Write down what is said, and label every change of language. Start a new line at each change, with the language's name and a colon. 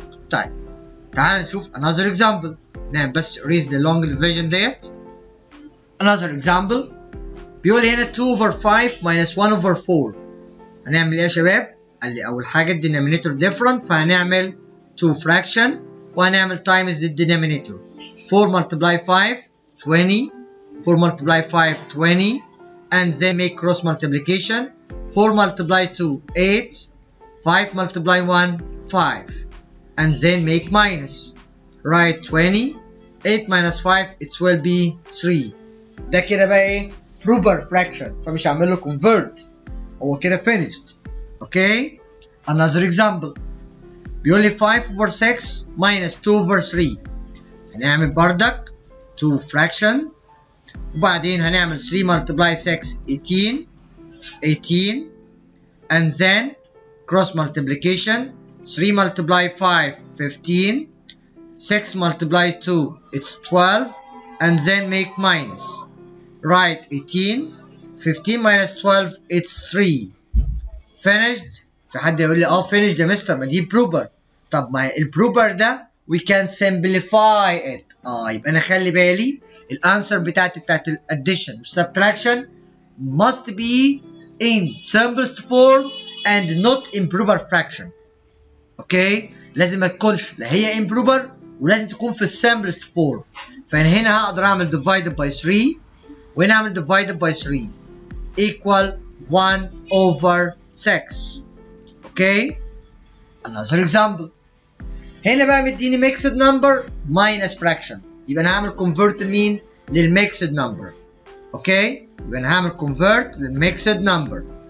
Arabic: طيب تعال نشوف
English: another example.
Arabic: نعم بس
English: erase the long division that. Another example
Arabic: بيقول هنا
English: 2 over 5 minus 1 over 4.
Arabic: هنعمل ايه يا شباب؟ قال لي اول حاجه الدينامينيتور different فهنعمل 2 fraction وهنعمل
English: times the denominator. 4 multiply 5 20, 4 multiply 5 20, and then make cross multiplication. 4 multiply 2 8, 5 multiply 1 5, and then make minus. Write 20, 8 minus 5 it will be 3.
Arabic: ده كده بقى ايه؟
English: proper fraction
Arabic: فمش هعمل له convert. هو كده finished.
English: Okay. Another example
Arabic: بيقول لي
English: 5 over 6 minus 2 over 3.
Arabic: هنعمل بردك
English: 2 fraction وبعدين هنعمل 3 multiply 6 18 and then cross multiplication. 3 multiply 5 15, 6 multiply 2 it's 12, and then make minus. Write 18, 15 minus 12 it's 3. Finished.
Arabic: في حد يقول لي finished يا مستر ما دي proper. طب ما البروبر ده
English: we can simplify it.
Arabic: يبقى انا خلي بالي الانسر بتاعت الاديشن والسبتراكشن
English: must be in simplest form and not improper fraction.
Arabic: اوكي لازم ما تكونش لا هي improper ولازم تكون في simplest form. فانا هنا هقدر اعمل divided by 3 وهنا اعمل divided by 3 equal 1 over 6.
English: Okay.
Arabic: Another example هنا بقى مديني
English: mixed number minus fraction
Arabic: يبقى انا هعمل convert لمين؟ للmixed number. اوكي يبقى انا هعمل convert للmixed number.